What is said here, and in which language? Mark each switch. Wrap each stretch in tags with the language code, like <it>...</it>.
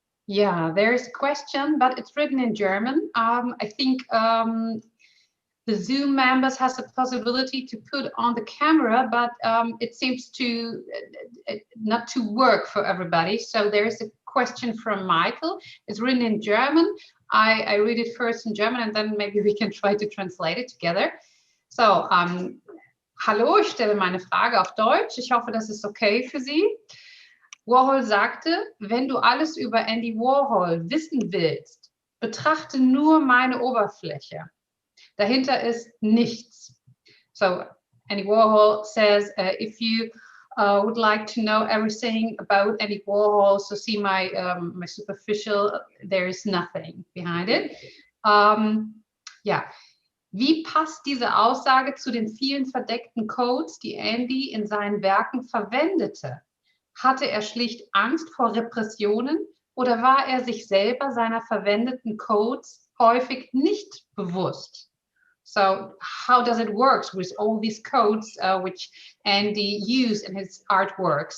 <en>Yeah, there is a question, but it's written in German. I think the Zoom members has the possibility to put on the camera, but it seems to not to work for everybody. So there is a question from Michael. It's written in German. I read it first in German and then maybe we can try to translate it together.</en> <de>So, hallo, ich stelle meine Frage auf Deutsch. Ich hoffe, das ist okay für Sie. Warhol sagte, wenn du alles über Andy Warhol wissen willst, betrachte nur meine Oberfläche. Dahinter ist nichts.</de> <en>So Andy Warhol says, if you would like to know everything about Andy Warhol, so see my my superficial, there is nothing behind it.</en> <de>Ja, wie passt diese Aussage zu den vielen verdeckten Codes, die Andy in seinen Werken verwendete? Hatte er schlicht Angst vor Repressionen oder war er sich selber seiner verwendeten Codes häufig nicht bewusst?</de> <en>So how does it work with all these codes which Andy used in his artwork?</en>